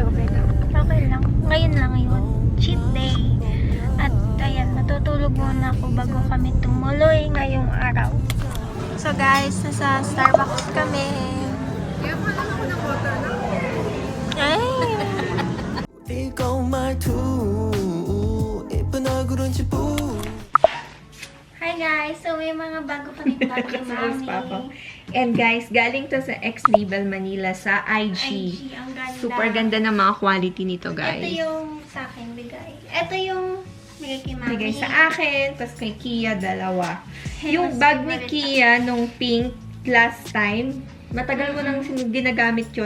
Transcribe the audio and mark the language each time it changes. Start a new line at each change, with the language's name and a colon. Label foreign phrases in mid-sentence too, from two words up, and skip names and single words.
Filipino: Okay lang. Ngayon lang yun.
English: Cheat day.
Filipino: At ayan, matutulog muna ako bago kami tumuloy ngayong araw.
English: So guys,
Filipino: nasa Starbucks kami. Kaya pala ako ng water na. Ay! ikaw 말투 예쁜 얼굴은 지부
English: Hi guys!
Filipino: So may mga bago kaming bag ni Mami.
English: And guys,
Filipino: galing to sa X-Label Manila sa IG. Ang ganda. Super ganda ng mga quality nito, guys. Ito yung sa akin bigay. Ito yung bigay kay Mami. Bigay sa akin, tapos kay Kia, dalawa. Yung bag ni Kia, nung pink,
English: last time,
Filipino: matagal mo nang ginagamit yun.